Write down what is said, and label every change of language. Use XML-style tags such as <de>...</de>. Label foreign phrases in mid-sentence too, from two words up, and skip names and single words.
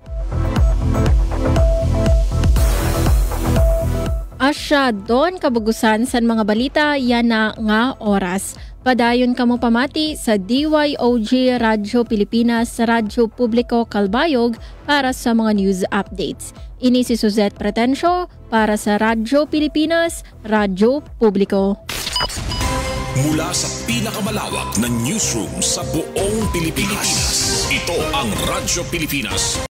<war>Asya doon kabugusan sa mga balita yana nga oras. Padayon kamo pamati sa DYOG Radyo Pilipinas, Radyo Publiko Calbayog para sa mga</war> <en>news updates.</en> <war>Ini si Suzette Pretensio para sa Radyo Pilipinas, Radyo Publiko.</war> <tl>Mula sa pinakamalawak na newsroom sa buong Pilipinas, ito ang Radyo Pilipinas.</tl>